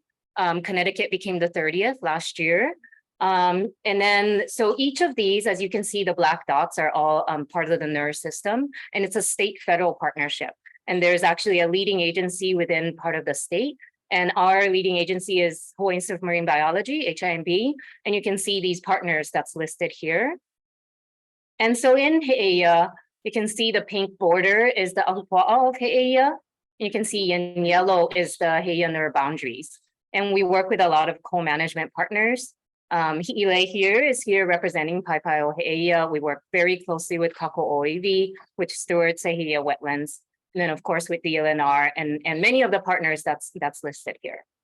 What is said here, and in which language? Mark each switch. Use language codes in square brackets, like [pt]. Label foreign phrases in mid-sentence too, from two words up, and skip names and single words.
[en] Connecticut became the 30th last year. And then, so each of these, as you can see, the black dots are all part of the NER system, and it's a state-federal partnership. And there's actually a leading agency within part of the state. And our leading agency is Hawaii Institute of Marine Biology, HIMB, and you can see these partners that's listed here. And so in Heʻeia, you can see the pink border is the ahupuaʻa of Heʻeia. You can see in yellow is the Heʻeia NER boundaries. And we work with a lot of co-management partners. Hiʻilei is here representing Paipai'o Heʻeia. We work very closely with Kako'oiwi, which stewards Heʻeia wetlands. And then of course with the LNR and many of the partners that's listed here.